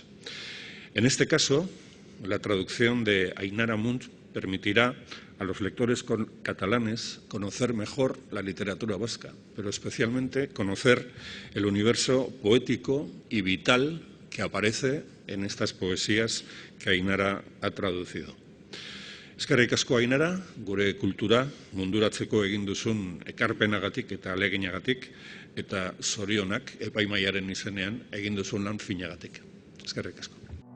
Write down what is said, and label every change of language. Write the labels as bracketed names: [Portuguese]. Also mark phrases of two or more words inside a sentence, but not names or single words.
[Spanish] En este caso, la traducción de Ainara Munt permitirá a los lectores catalanes conocer mejor la literatura vasca, pero especialmente conocer el universo poético y vital que aparece en estas poesías que Ainara ha traducido. [Basque] Eskerrik asko, Ainara, gure kultura munduratzeko egin duzun ekarpenagatik eta ahaleginagatik, eta zorionak epaimahaiaren izenean egin duzun lan finagatik. Eskerrik asko.